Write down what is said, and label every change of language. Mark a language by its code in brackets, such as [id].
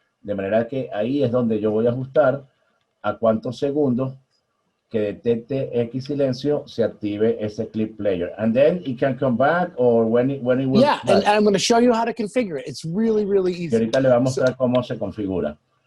[es] De manera que ahí es donde yo voy a ajustar a cuántos segundos que detecte X silencio se active ese clip player. [en] And then it can come back or when it will. Yeah, and I'm going to show you how to configure it. It's really, really [es] Y [en] easy. [es] ahorita le voy a mostrar cómo se configura.